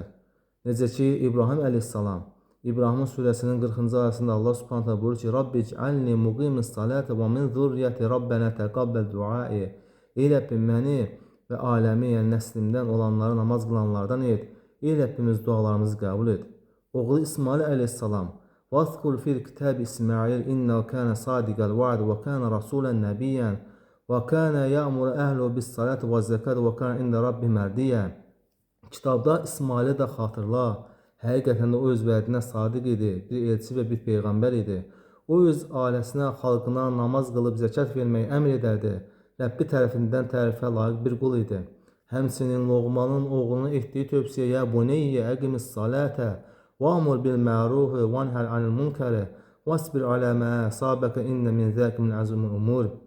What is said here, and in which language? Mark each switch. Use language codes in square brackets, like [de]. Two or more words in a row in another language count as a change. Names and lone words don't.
[az] Necə ki, İbrahim əleyhissalam, İbrahim surəsinin 40-cı ayəsində Allah [ar] سبحانه وتعالى [az] buyurur ki: [ar] "رب اجعلني مقيم الصلاة ومن ذريتي ربنا تقبل دعاء." [az] Ey Rəbbim, məni və aləmi, yəni nəslimdən olanları namaz qılanlardan et. Ey Rəbbimiz, dualarımızı qəbul et. Oğlu İsmail əleyhissalam: [ar] "واذكر في الكتاب إسماعيل إنه كان صادق الوعد وكان رسولا نبيا." وَكَانَ يَأْمُرُ أَهْلُهُ بِالصَّلَاةِ وَالزَّكَاةِ وَكَانَ عِندَ رَبِّهِ مَرْضِيًّا. [az] Kitabda İsmail'i də xatırla. Həqiqətən də o öz vədinə sadiq idi, bir elçi və bir peyğəmbər idi. O öz ailəsinə, xalqına namaz qılıb zəkat verməyi əmr edərdi. Rəbbi tərəfindən tərifə layiq bir qul idi. Həmçinin Loğmanın oğluna etdiyi tövsiyəyə [ar] "بني أقم الصلاة وأمر بالمعروف وانه عن المنكر واصبر على ما أصابك إن من ذلك من عزم الأمور."